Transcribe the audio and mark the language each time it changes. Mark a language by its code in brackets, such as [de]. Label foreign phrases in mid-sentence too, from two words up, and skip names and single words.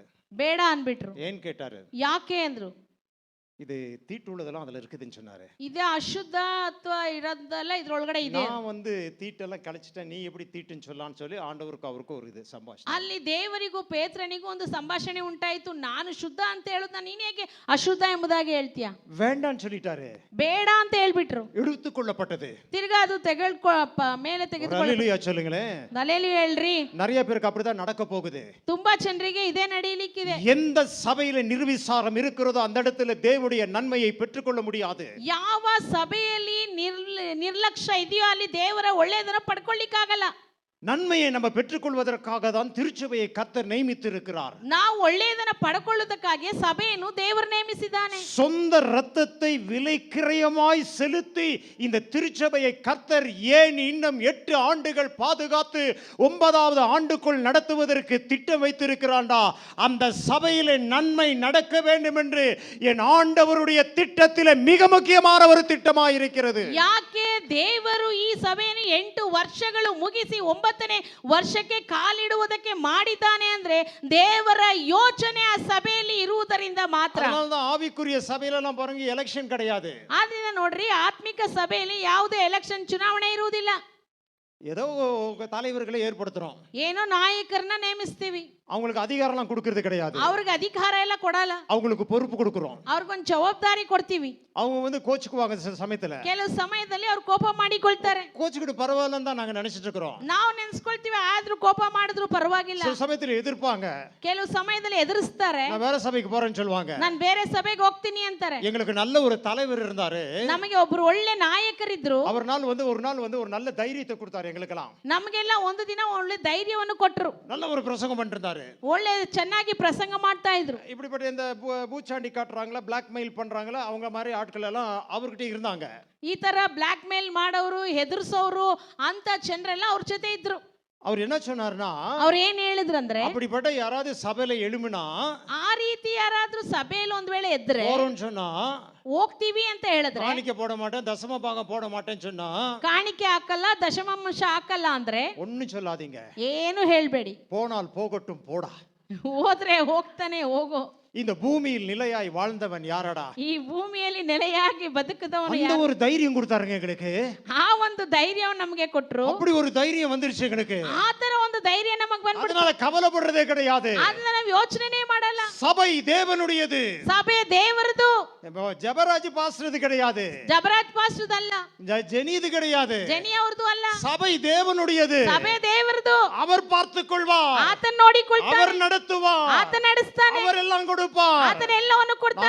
[kn] ಬೇಡ ಅನ್ಬಿಟ್ರು. [ta] ஏன் கேட்டாரு? [kn] ಯಾಕೆ ಅಂದ್ರು? [ta] இது தீட்டு உள்ளதெல்லாம் அதுல இருக்குதுன்னு சொன்னாரு. [kn] ಇದೆ ಅಶುದ್ಧತ್ವ ಇರೋದೆಲ್ಲ ಇದ್ರೊಳಗಡೆ ಇದೆ. [ta] நான் வந்து தீட்டெல்லாம் கழிச்சிட்டேன், நீ எப்படி தீட்டுன்னு சொல்லலாம்னு சொல்லி ஆண்டவருக்கு அவருக்கும் ஒரு இது ಸಂಭಾಷಣೆ. [kn] ಅಲ್ಲಿ ದೇವರಿಗೂ ಪೇತ್ರನಿಗೂ ಒಂದು ಸಂಭಾಷಣೆ ಉಂಟಾಯಿತು. ನಾನು ಶುದ್ಧ ಅಂತ ಹೇಳುದ, ನೀನ್ ಹೇಗೆ ಅಶುದ್ಧ ಎಂಬುದಾಗಿ ಹೇಳ್ತೀಯ? [ta] வேண்டான்னு சொல்லிட்டாரு. [kn] ಬೇಡ ಅಂತ ಹೇಳ್ಬಿಟ್ರು. [ta] எடுத்துக்கொள்ளப்பட்டது. [kn] ತಿರ್ಗಾ ಅದು ಮೇಲೆ ತೆಗೆದುಕೊಳ್ಳ. [ta] ஹல்லேலூயா சொல்லுங்களேன். [kn] ನಲೆಯಲ್ಲಿ ಹೇಳ್ರಿ. [ta] நிறைய பேருக்கு அப்படிதான் நடக்க போகுது. [kn] ತುಂಬಾ ಜನರಿಗೆ ಇದೇ ನಡೀಲಿಕ್ಕಿದೆ. [ta] எந்த சபையில நிர்விசாரம் இருக்கிறதோ அந்த இடத்துல தேவனுடைய நன்மையை பெற்றுக்கொள்ள முடியாது. [kn] ಯಾವ ಸಭೆಯಲ್ಲಿ ನಿರ್ಲಕ್ಷ್ಯ ಇದೆಯೋ ಅಲ್ಲಿ ದೇವರ ಒಳ್ಳೆಯದನ್ನು ಪಡ್ಕೊಳ್ಳಿಕ್ಕಾಗಲ್ಲ. [ta] நன்மையை நம்ம பெற்றுக்கொள்வதற்காக தான் திருச்சபையை கர்த்தர் நியமித்திருக்கிறார். [kn] ನಾವು ಒಳ್ಳೆಯದನ್ನು ಪಡ್ಕೊಳ್ಳುವುದಕ್ಕಾಗಿ ಸಭೆಯನ್ನು ದೇವರು ನೇಮಿಸಿದ್ದಾನೆ. [ta] சொந்த இரத்தத்தை விலைக்கிரயமாய் செலுத்தி இந்த திருச்சபையை கர்த்தர் ஏன் இன்னும் 8 ஆண்டுகள் பாதுகாத்து 9வது ஆண்டுக்குள் நடத்துவதற்கு திட்டம் வைத்திருக்கிறான்டா? அந்த சபையிலே நன்மை நடக்க வேண்டும் என்று என் ஆண்டவருடைய திட்டத்திலே மிக முக்கியமான ஒரு திட்டமாய் இருக்கிறது. [kn] ಯಾಕೆ ದೇವರು ಈ ಸಭೆಯನ್ನು 8 ವರ್ಷಗಳು ಮುಗಿಸಿ 9ನೇ ವರ್ಷಕ್ಕೆ ಕಾಲಿಡುವುದಕ್ಕೆ ಮಾಡಿದ್ದಾನೆ ಅಂದ್ರೆ ದೇವರ ಯೋಚನೆ ಆ ಸಭೆಯಲ್ಲಿ ಇರುವುದರಿಂದ ಮಾತ್ರ. [ta] அதனால ஆவிக்குரிய சபையில எல்லாம் பாருங்க எலெக்ஷன் கிடையாது. [kn] ಆದ್ರಿಂದ ನೋಡ್ರಿ, ಆತ್ಮಿಕ ಸಭೆಯಲ್ಲಿ ಯಾವುದೇ ಎಲೆಕ್ಷನ್ ಚುನಾವಣೆ ಇರುವುದಿಲ್ಲ. [ta] ஏதோ தலைவர்களை ஏற்படுத்துறோம், [kn] ಏನೋ ನಾಯಕರನ್ನ ನೇಮಿಸ್ತೀವಿ, [ta] அவங்களுக்கு அதிகாரம்லாம் கொடுக்கிறது கிடையாது. [kn] ಅವ್ರಿಗೆ ಅಧಿಕಾರ ಎಲ್ಲ ಕೊಡಲ್ಲ, [ta] அவங்களுக்கு பொறுப்பு கொடுக்கிறோம், [kn] ಅವ್ರಿಗೊಂದು ಜವಾಬ್ದಾರಿ ಕೊಡ್ತೀವಿ. [ta] அவங்க வந்து கோச்சுக்குவாங்க சில சமயத்துல. [kn] ಕೆಲವು ಸಮಯದಲ್ಲಿ ಅವ್ರು ಕೋಪ ಮಾಡಿಕೊಳ್ತಾರೆ. [ta] கோச்சுக்கிட்டு பரவாயில்லன்னு தான் நாங்க நினைச்சிட்டு இருக்கிறோம். [kn] ನಾವು ನೆನ್ಸ್ಕೊಳ್ತೀವಿ, ಆದ್ರೂ ಕೋಪ ಮಾಡಿದ್ರು ಪರವಾಗಿಲ್ಲ. [ta] சில சமயத்துல எதிர்ப்பாங்க, [kn] ಕೆಲವು ಸಮಯದಲ್ಲಿ ಎದುರಿಸ್ತಾರೆ. [ta] நான் வேற சபைக்கு போறேன்னு சொல்லுவாங்க, [kn] ನಾನು ಬೇರೆ ಸಭೆಗೆ ಹೋಗ್ತೀನಿ ಅಂತಾರೆ. [ta] எங்களுக்கு நல்ல ஒரு தலைவர் இருந்தாரு, [kn] ನಮಗೆ ಒಬ್ರು ಒಳ್ಳೆ ನಾಯಕರಿದ್ರು. [ta] ஒரு நாள் வந்து ஒரு நல்ல தைரியத்தை கொடுத்தாரு எங்களுக்கெல்லாம். [kn] ನಮಗೆಲ್ಲ ಒಂದು ದಿನ ಒಳ್ಳೆ ಧೈರ್ಯವನ್ನು ಕೊಟ್ರು. [ta] நல்ல ஒரு பிரசங்கம் பண்ணிருந்தாரு, [kn] ಒಳ್ಳೆ ಚೆನ್ನಾಗಿ ಪ್ರಸಂಗ ಮಾಡ್ತಾ ಇದ್ರು. [ta] இப்படிப்பட்ட இந்த பூச்சாண்டி காட்டுறாங்களா, [en] black mail [ta] பண்றாங்களா, அவங்க மாதிரி ஆட்கள் எல்லாம் அவர்கிட்ட இருந்தாங்க. [kn] ಈ ತರ [en] black mail [kn] ಮಾಡೋರು, ಹೆದರ್ಸೋರು ಅಂತ ಜನರೆಲ್ಲ ಅವ್ರ ಜೊತೆ ಇದ್ರು. [ta] அவர் என்ன சொன்னார்னா, [kn] ಅವ್ರು ಏನ್ ಹೇಳಿದ್ರಂದ್ರೆ, [ta] அப்படிப்பட்ட யாராவது சபையில எழுமினா, [kn] ಆ ರೀತಿ ಯಾರಾದ್ರೂ ಸಭೆಯಲ್ಲಿ ಒಂದ್ ವೇಳೆ ಎದ್ರೆ [ta] போறோம்னு சொன்னா, [kn] ಹೋಗ್ತೀವಿ ಅಂತ ಹೇಳಿದ್ರೆ, [ta] காணிக்கை போட மாட்டேன், தசம பாகம் போட மாட்டேன்னு சொன்னா, [kn] ಕಾಣಿಕೆ ಹಾಕಲ್ಲ, ದಶಮಾಂಶ ಹಾಕಲ್ಲ ಅಂದ್ರೆ [ta] ஒண்ணும் சொல்லாதீங்க, [kn] ಏನು ಹೇಳ್ಬೇಡಿ. [ta] போனால் போகட்டும் போடா. [kn] ಹೋದ್ರೆ ಹೋಗ್ತಾನೆ ಹೋಗೋ. [ta] இந்த பூமியில் நிலையாய் வாழ்ந்தவன் யாரடா? [kn] ಈ ಭೂಮಿಯಲ್ಲಿ ನೆಲೆಯಾಗಿ ಬದುಕಿದವನು [ta] அந்த [kn] ಯಾರು? [ta] ஒரு தைரியம் கொடுத்தாருங்க எங்களுக்கு. [kn] ಆ ಒಂದು ಧೈರ್ಯವನ್ನು ನಮಗೆ ಕೊಟ್ರು. [ta] அப்படி ஒரு தைரியம் வந்துருச்சு எங்களுக்கு. [kn] ಆ ತರ ಒಂದು ಧೈರ್ಯ ನಮಗೆ ಬಂದ್ಬಿಡ್ತು. [ta] அதனால கவலைப்படுறதே கிடையாது. [kn] ಅದನ್ನ ನಾವು ಯೋಚನೆನೇ ಮಾಡಲ್ಲ. [ta] சபை தேவனுடையது, [kn] ಸಭೆ ದೇವರದು. [ta] ஜெபராஜ் பாஸ்டர்து கிடையாது, [kn] ಜಬರಾಜ್ ಪಾಸ್ಟರ್ದಲ್ಲ, [ta] ஜெனிது கிடையாது, [kn] ಜನಿ ಅವ್ರದ್ದು ಅಲ್ಲ. [ta] சபை தேவனுடையது, [kn] ಸಭೆ ದೇವರದು. [ta] அவர் பார்த்துக் கொள்வார், [kn] ಆತನ ನೋಡಿಕೊಳ್ತಾನೆ, [ta] அவர் நடத்துவார், [kn] ಆತ ನಡೆಸ್ತಾನೆ, [ta] அவர் எல்லாம் கொடுப்பார். [kn] ಆತನ ಎಲ್ಲವನ್ನು ಕೊಡ್ತಾನೆ.